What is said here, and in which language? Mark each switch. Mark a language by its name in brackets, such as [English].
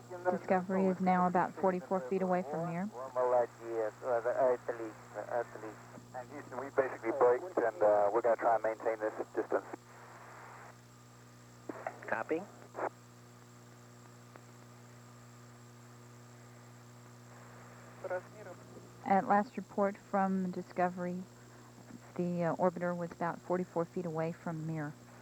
[English] Discovery is now about 44 feet away from Mir. [Russian] Молодец, отлично, отлично. [English] And Houston, we basically braked, and we're going to try and maintain this distance. Copy. At last report from Discovery, the orbiter was about 44 feet away from Mir.